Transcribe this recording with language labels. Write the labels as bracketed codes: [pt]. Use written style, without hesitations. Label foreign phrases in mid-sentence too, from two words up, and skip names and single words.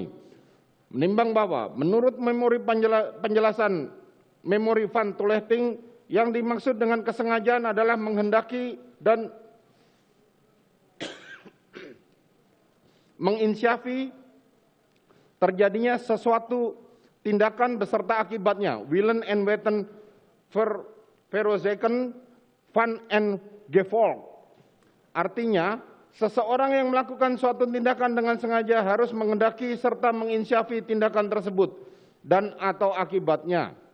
[id] Menimbang bahwa menurut memori penjelasan memori Van Toelting, yang dimaksud dengan kesengajaan adalah menghendaki dan menginsyafi terjadinya sesuatu tindakan beserta akibatnya, [nl] willen en weten veroorzaken van en gevolg. [id] Artinya, seseorang yang melakukan suatu tindakan dengan sengaja harus menghendaki serta menginsyafi tindakan tersebut dan atau akibatnya.